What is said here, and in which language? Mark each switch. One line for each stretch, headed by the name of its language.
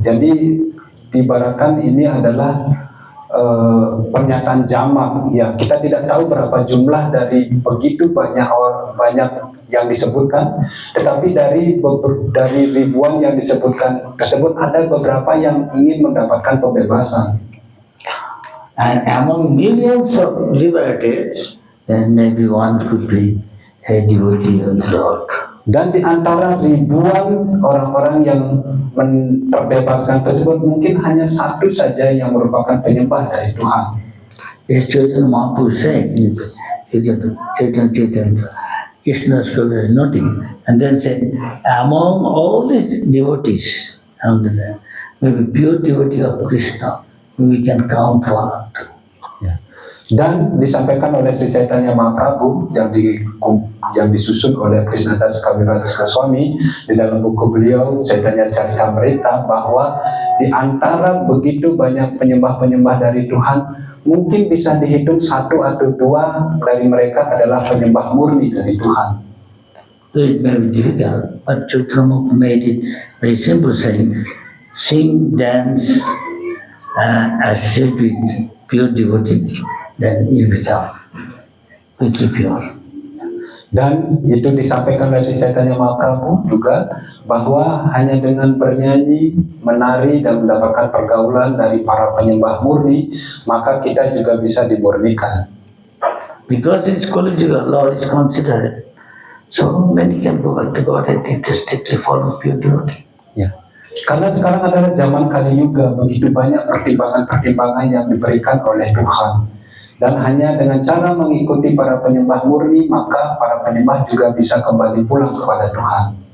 Indonesian: Jadi diibaratkan ini adalah pernyataan jamak. Ya, kita tidak tahu berapa jumlah dari begitu banyak yang disebutkan, tetapi dari ribuan yang disebutkan tersebut ada beberapa yang ingin mendapatkan pembebasan.
English: And among millions of liberated, then maybe one could be a devotee of the Lord.
Indonesian: Dan di antara ribuan orang-orang yang terbebaskan tersebut mungkin hanya satu saja yang merupakan penyembah dari Tuhan.
English: As Chaitanya Mahaprabhu said, Chaitanya, Krishna is nothing, and then said, among all these devotees, maybe pure devotee of Krishna, we can count one.
Indonesian: Dan disampaikan oleh Sri Chaitanya Mahaprabhu yang disusun oleh Krishnadas Kaviraj Goswami di dalam buku beliau Chaitanya Charitamrita, bahwa di antara begitu banyak penyembah-penyembah dari Tuhan, mungkin bisa dihitung satu atau dua dari mereka adalah penyembah murni dari Tuhan.
English: So it may be difficult, but Chaitanya Mahaprabhu made it very simple, saying, sing, dance, associate with pure devotee, then you become quickly pure.
Indonesian: Dan itu disampaikan oleh Sri Chaitanya Mahaprabhu juga, bahwa hanya dengan bernyanyi, menari, dan mendapatkan pergaulan dari para penyembah murni, maka kita juga bisa dimurnikan.
English: Because it's Kali-yuga, Lord is considered, so many can go back to God and they strictly follow pure devotee.
Indonesian: Ya. Karena sekarang adalah zaman Kali-yuga, begitu banyak pertimbangan-pertimbangan yang diberikan oleh Tuhan. Dan hanya dengan cara mengikuti para penyembah murni, maka para penyembah juga bisa kembali pulang kepada Tuhan.